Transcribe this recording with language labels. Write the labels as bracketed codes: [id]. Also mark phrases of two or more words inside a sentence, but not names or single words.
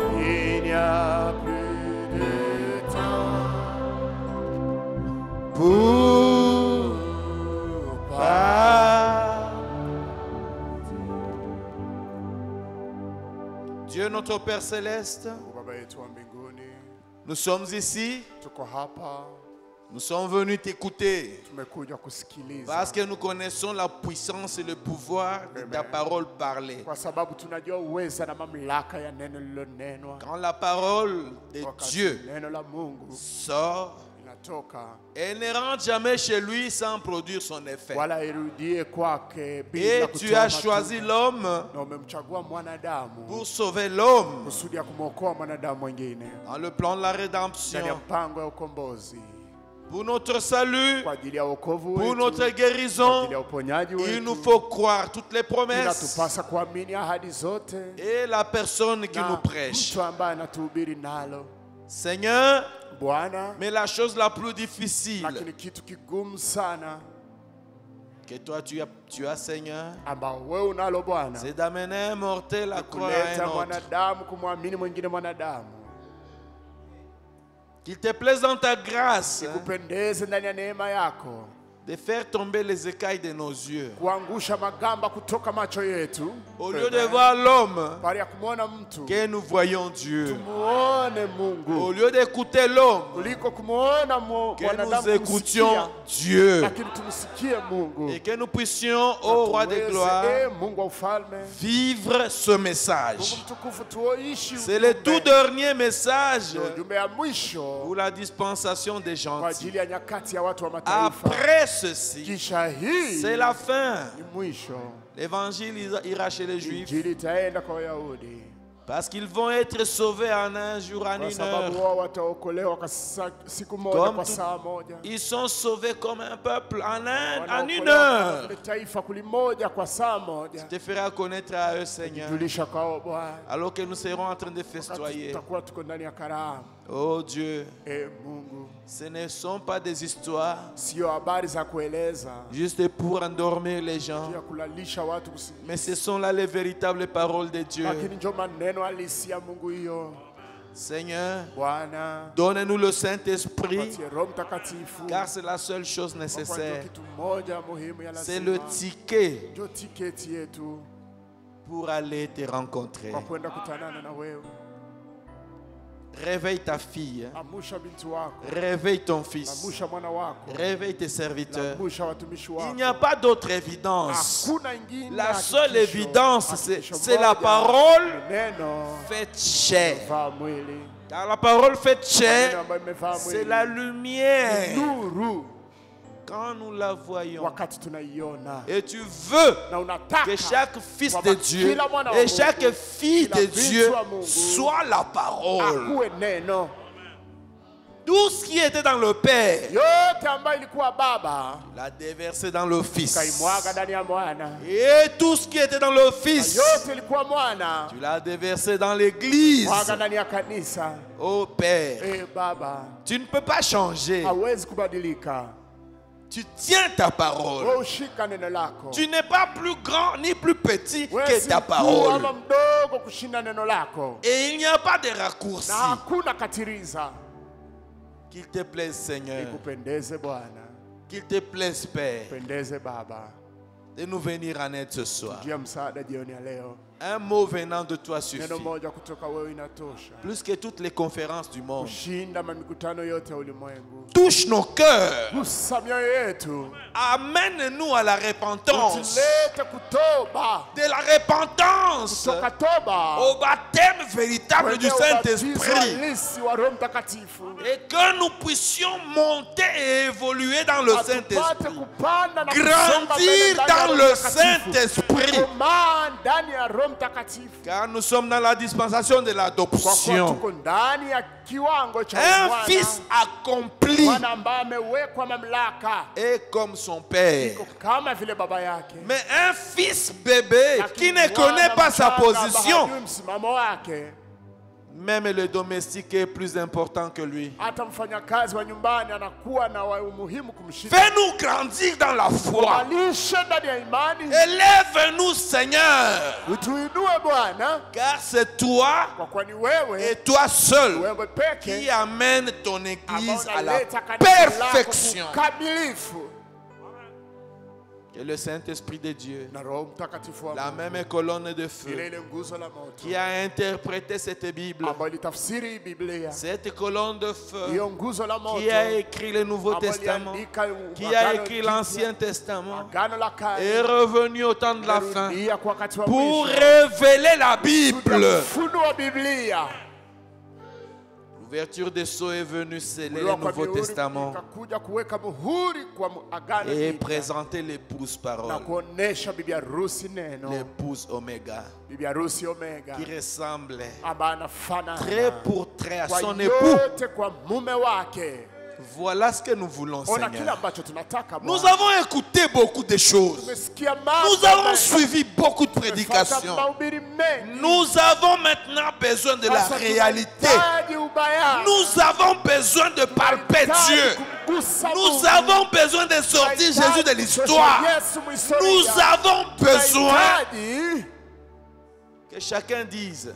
[fr] Il n'y a plus de temps pour partir. Dieu notre Père Céleste, [sw] Baba yetu wa mbinguni, [fr] nous sommes ici, [sw] tuko hapa, [fr] nous sommes venus t'écouter [sw] tumekuja kusikiliza [fr] parce que nous connaissons la puissance et le pouvoir de ta parole parlée. [sw] kwa sababu tunajua uweza na mamlaka ya neno lililonenwa. [fr] Quand la parole de [sw] Wakati [fr] Dieu [sw] neno la Mungu [fr] sort, [sw] inatoka [fr] elle ne rentre jamais chez lui sans produire son effet. [sw] wala irudie kwake [fr] Et [sw] bila [fr] tu [sw] kutoa [fr] as choisi [sw] matunda. [fr] l'homme [sw] Na umemchagua mwanadamu [fr] pour sauver l'homme [sw] kusudi ya kumwokoa mwanadamu mwingine [fr] dans le plan de la [sw] ndani ya [fr] rédemption, [sw] mpango ya ukombozi [fr] pour notre salut, [sw] kwa ajili ya wokovu [fr] pour [sw] wetu, [fr] notre [sw] kwa [fr] guérison. [sw] ajili ya uponyaji [fr] Il [sw] wetu. [fr] nous faut croire toutes les promesses [sw] Inatupasa kuamini ahadi zote [fr] et la personne qui [sw] na [fr] nous prêche. [sw] mtu ambaye anatuhubiri nalo. [fr] Seigneur, [sw] Bwana, [fr] mais la chose la plus difficile [sw] lakini kitu kigumu sana [fr] que toi tu as Seigneur, [sw] ambao wewe unalo Bwana, [fr] c'est d'amener un mortel à croire à [sw] kuleta [fr] un autre. [sw] mwanadamu kumwamini mwingine mwanadamu. [fr] Qu'il te plaise dans ta grâce [sw] Ikupendeze ndani ya neema yako [fr] de faire tomber les écailles de nos yeux. [sw] kuangusha magamba kutoka macho yetu. [fr] Au lieu de voir l'homme, [sw] Bali ya kumwona mtu, [fr] que nous voyons Dieu. [sw] tumuone Mungu. [fr] Au lieu d'écouter l'homme, [sw] Kuliko kumwona [fr] que [sw] mwanadamu [fr] nous écoutions Dieu. [sw] lakini tumsikie Mungu. [fr] Et que nous puissions, ô Roi de gloire, [sw] Mungu wa ufalme, [fr] vivre ce [sw] Mungu [fr] message. [sw] mtukufu, tuoishi [fr] C'est le tout dernier message [sw] ujumbe ya mwisho [fr] pour la dispensation des [sw] kwa [fr] gentils. [sw] ajili ya nyakati ya watu wa mataifa. [fr] Après ceci, [sw] Kisha hii [fr] c'est la fin. [sw] ni mwisho. [fr] L'évangile ira chez les Juifs [sw] Injili itaenda kwa Wayahudi [fr] parce qu'ils vont être sauvés en un jour, en [sw] kwa [fr] une [sw] sababu [fr] heure. [sw] wao wataokolewa kwa siku moja, [fr] Comme [sw] kwa [fr] tout- [sw] saa moja. [fr] Ils sont sauvés comme un peuple en une [sw] Wanaokolewa kama [fr] heure. [sw] vile taifa kulimoja kwa saa moja. [fr] Te feras connaître à eux, Seigneur, [sw] Julisha kwao Bwana, [fr] alors que nous serons en train de [sw] wakati [fr] festoyer. [sw] tutakuwa tuko ndani ya karamu. [fr] Oh Dieu, [sw] Mungu, [fr] ce ne sont pas des histoires [sw] sio habari za kueleza [fr] juste pour endormir les gens, [sw] ya kulalisha watu kusi, [fr] mais ce sont là les véritables paroles de Dieu. [sw] lakini ndio maneno halisi ya Mungu. Hiyo [fr] Seigneur, [sw] Bwana, [fr] donne-nous le Saint-Esprit, [sw] patie Roho Mtakatifu, [fr] car c'est la seule chose [sw] kwa kuwa ndio [fr] nécessaire. [sw] kitu moja muhimu ya [fr] C'est le [sw] lazima, [fr] ticket [sw] ndio tiketi yetu [fr] pour aller te rencontrer. [sw] kwa kwenda kutanana na wewe. [fr] Réveille ta fille, [sw] Amusha binti wako, [fr] réveille ton fils, [sw] amusha mwana wako, [fr] réveille tes serviteurs. [sw] amusha watumishi [fr] Il [sw] wako. [fr] n'y a pas d'autre évidence. [sw] Hakuna ingine [fr] La [sw] hakikisho. [fr] seule évidence, [sw] Hakikisho [fr] c'est la [sw] moja, [fr] parole [sw] neno [fr] faite chair. [sw] vaa mwili. [fr] Car la parole faite [sw] Neno [fr] chair, [sw] ambayo imevaa [fr] c'est [sw] mwili. [fr] la lumière. [sw] Nuru [fr] Quand nous la voyons, [sw] wakati tunaiona [fr] et tu veux [sw] na unataka [fr] que chaque fils de [sw] kwamba [fr] Dieu [sw] kila mwana wa [fr] et [sw] Mungu, [fr] chaque fille [sw] kila [fr] de [sw] binti [fr] Dieu [sw] wa Mungu [fr] soit la parole. [sw] akuwe neno. [fr] Tout ce qui était dans le Père, [sw] Yote ambayo ilikuwa Baba [fr] l'a déversé dans le Fils. [sw] kaimwaga ndani ya Mwana, [fr] Et tout ce qui était dans le [sw] na [fr] Fils, [sw] yote ilikuwa Mwana [fr] tu l'as déversé dans l'Église. [sw] mwaga ndani ya kanisa. [fr] Oh Père, [sw] Baba, [fr] tu ne peux pas changer. [sw] hawezi kubadilika. [fr] Tu tiens ta parole. [sw] Wewe ushika neno lako. [fr] Tu n'es pas plus grand ni plus petit [sw] Wewe [fr] que [sw] si [fr] ta [sw] mkuu [fr] parole. [sw] ama mdogo kushinda neno lako, [fr] Et il n'y a pas de raccourci. [sw] na hakuna katiriza. [fr] Qu'il te plaise, Seigneur. [sw] Ikupendeze Bwana, [fr] Qu'il te plaise, Père, [sw] pendeze Baba, [fr] de nous venir en aide ce soir. [sw] jia msaada jioni ya leo. [fr] Un mot venant de toi suffit. [sw] Neno moja kutoka wewe inatosha [fr] Plus que toutes les conférences du monde. [sw] kushinda mamikutano yote ya ulimwengu. [fr] Touche nos cœurs. [sw] Gusa mioyo yetu, [fr] Amène-nous à la repentance. [sw] utilete kutoba, [fr] De la repentance [sw] kutoka toba [fr] au baptême véritable du [sw] kwenye ubatizo [fr] Saint-Esprit. [sw] halisi wa Roho Mtakatifu, [fr] Et que nous puissions monter et évoluer dans le [sw] atupate [fr] Saint-Esprit. [sw] kupanda na kusonga mbele [fr] Grandir [sw] ndani ya [fr] dans [sw] Roho [fr] le [sw] Mtakatifu. [fr] Saint-Esprit. [sw] Komaa ndani ya Roho Mtakatifu, [fr] Car nous sommes dans la dispensation de [sw] kwa kuwa [fr] l'adoption. [sw] tuko ndani ya kiwango cha [fr] Un [sw] mwana, [fr] fils accompli [sw] mwana ambaye amewekwa mamlaka [fr] est comme son père. [sw] iko kama vile baba yake, [fr] Mais un fils bébé qui ne connaît pas sa position, [sw] hajui msimamo wake. [fr] même le domestique est plus important que lui. [sw] Hata mfanyakazi wa nyumbani anakuwa na umuhimu kumshinda. [fr] Fais-nous grandir dans la foi. [sw] Alishe ndani ya imani, [fr] Élève-nous, Seigneur, [sw] utuinue Bwana, [fr] car c'est toi [sw] kwa kuwa ni wewe, [fr] et toi seul [sw] wewe peke [fr] qui amène ton [sw] ambao [fr] église à la [sw] unaleta kanisa lako [fr] perfection. [sw] kukamilifu. [fr] Et le Saint-Esprit de Dieu, [sw] Na Roho Mtakatifu wa [fr] la [sw] Mungu, [fr] même colonne de [sw] ile [fr] feu [sw] ile nguzo la moto [fr] qui a interprété cette Bible, [sw] ambayo ilitafsiri Biblia, [fr] cette colonne de feu [sw] hiyo nguzo la moto [fr] qui a écrit le Nouveau [sw] ambayo [fr] Testament, [sw] iliandika [fr] qui a [sw] Agano [fr] écrit [sw] Jipya, [fr] l'Ancien Testament, [sw] Agano la Kale, [fr] est revenu au temps de la fin [sw] imerudia kwa wakati wa [fr] pour [sw] mwisho, [fr] révéler la Bible. [sw] kufunua Biblia. [fr] L'ouverture des sceaux est venue sceller le [sw] Kuliwa kwa [fr] Nouveau [sw] mihuri [fr] Testament [sw] ikakuja kuweka muhuri kwa Agano [fr] et [sw] Jipya [fr] présenter l'épouse [sw] na [fr] parole, [sw] kuonesha bibi harusi neno, [fr] l'épouse Oméga, [sw] bibi harusi Omega, [fr] qui ressemble [sw] ambaye anafanana [fr] trait pour trait à [sw] kwa [fr] son époux. [sw] yote kwa mume wake. [fr] Voilà ce que nous voulons, [sw] Ona kile [fr] Seigneur. [sw] ambacho tunataka [fr] Nous [sw] Bwana. [fr] avons écouté beaucoup de choses. [sw] Tumesikia mambo [fr] Nous avons [sw] mengi, [fr] suivi beaucoup de [sw] tumefuata [fr] prédications. [sw] mahubiri mengi. [fr] Nous avons maintenant besoin de la [sw] Sasa [fr] réalité. [sw] tunahitaji ubayana. [fr] Nous avons besoin de palper [sw] Tunahitaji [fr] Dieu. [sw] kumgusa [fr] Nous [sw] Mungu. [fr] avons besoin de sortir [sw] Tunahitaji [fr] Jésus de [sw] kumtosha [fr] l'histoire. [sw] Yesu mhistoria. [fr] Nous avons besoin [sw] Tunahitaji [fr] que chacun dise,